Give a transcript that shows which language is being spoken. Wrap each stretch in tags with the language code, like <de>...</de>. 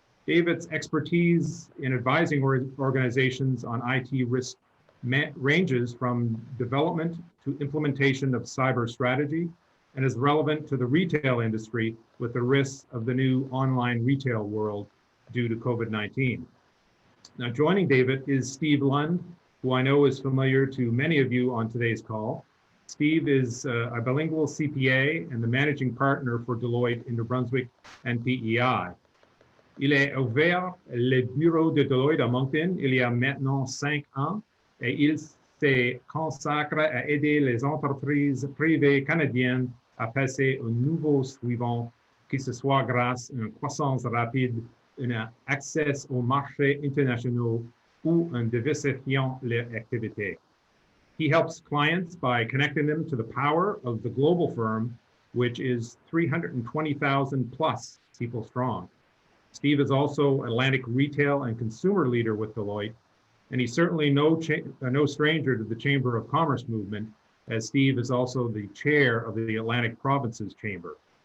<en>David's expertise in advising organizations on IT risk ranges from development to implementation of cyber strategy and is relevant to the retail industry with the risks of the new online retail world due to COVID-19. Now, joining David is Steve Lund, who I know is familiar to many of you on today's call. Steve is a bilingual CPA and the managing partner for Deloitte in New Brunswick and PEI.</en> <fr>Il a ouvert le bureau de Deloitte à Moncton il y a maintenant 5 ans. Et il se consacre à aider les entreprises privées canadiennes à passer au niveau suivant, que ce soit grâce à une croissance rapide, un accès aux marchés internationaux ou en diversifiant leurs activités.</fr> <en>He helps clients by connecting them to the power of the global firm, which is 320,000 plus people strong. Steve is also Atlantic retail and consumer leader with Deloitte, and he's certainly no stranger to the Chamber of Commerce movement, as Steve is also the chair of the Atlantic Provinces Chamber.</en>